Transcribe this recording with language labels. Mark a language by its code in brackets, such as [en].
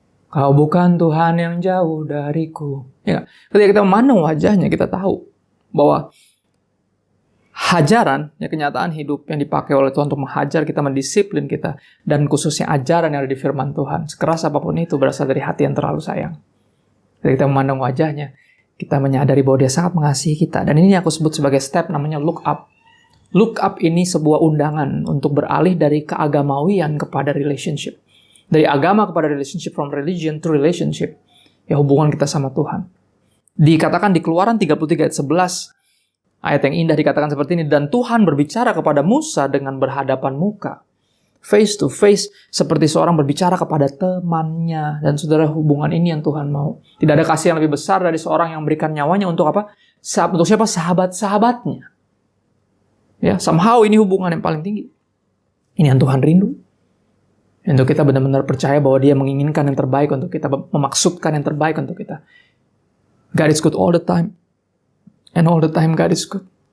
[id] Kau bukan Tuhan yang jauh dariku. Ya, ketika kita memandang wajahnya, kita tahu bahwa hajaran, ya, kenyataan hidup yang dipakai oleh Tuhan untuk menghajar kita, mendisiplin kita, dan khususnya ajaran yang ada di firman Tuhan, sekeras apapun itu, berasal dari hati yang terlalu sayang. Ketika kita memandang wajahnya, kita menyadari bahwa dia sangat mengasihi kita. Dan ini aku sebut sebagai step namanya look up. Look up ini sebuah undangan untuk beralih dari keagamawian kepada relationship. Dari agama kepada relationship, [en] from religion to relationship. [id] Ya, hubungan kita sama Tuhan. Dikatakan di Keluaran 33 ayat 11, ayat yang indah dikatakan seperti ini, dan Tuhan berbicara kepada Musa dengan berhadapan muka, [en] face to face, [id] seperti seorang berbicara kepada temannya. Dan saudara, hubungan ini yang Tuhan mau. Tidak ada kasih yang lebih besar dari seorang yang memberikan nyawanya untuk apa? Untuk siapa? Sahabat-sahabatnya. Ya, somehow ini hubungan yang paling tinggi. Ini yang Tuhan rindu. Untuk kita benar-benar percaya bahwa dia menginginkan yang terbaik untuk kita, memaksudkan yang terbaik untuk kita. [en] God is good all the time. And all the time God is good.